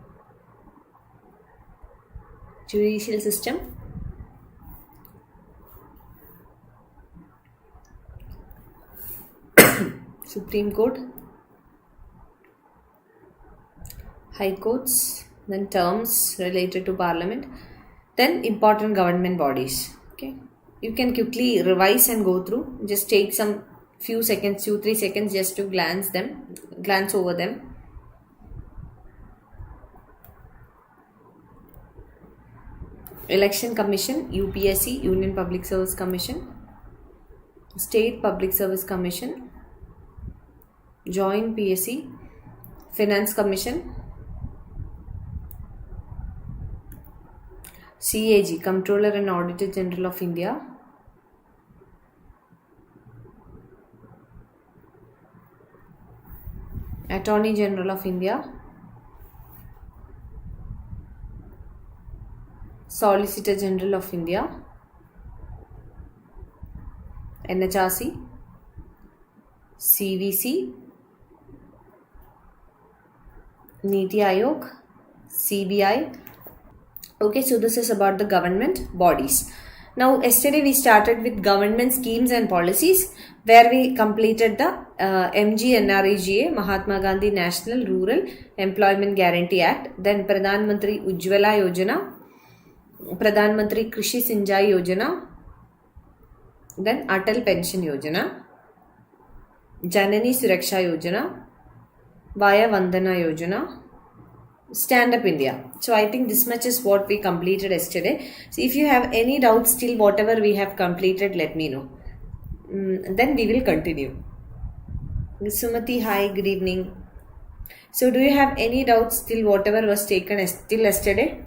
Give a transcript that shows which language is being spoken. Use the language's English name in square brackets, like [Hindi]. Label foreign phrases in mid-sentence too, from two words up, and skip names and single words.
[English] Judicial System, Supreme Court, High Courts, then terms related to Parliament, then important government bodies. Okay, you can quickly revise and go through. Just take some few seconds, 2-3 seconds, just to glance over them. Election Commission, UPSC, Union Public Service Commission, State Public Service Commission, Joint PSC, Finance Commission, CAG, Comptroller and Auditor General of India, Attorney General of India, Solicitor General of India, NHRC, CVC, NITI Aayog, CBI. Okay, so this is about the government bodies. Now, yesterday we started with government schemes and policies, where we completed the MGNREGA, Mahatma Gandhi National Rural Employment Guarantee Act, then Pradhan Mantri Ujjwala Yojana, Pradhan Mantri Krishi Sinjai Yojana, then Atal Pension Yojana, Janani Suraksha Yojana, Vaya Vandana Yojana, Stand Up India. So I think this much is what we completed yesterday. So if you have any doubts till whatever we have completed, let me know. Then we will continue. Sumati, hi, good evening. So do you have any doubts till whatever was taken till yesterday?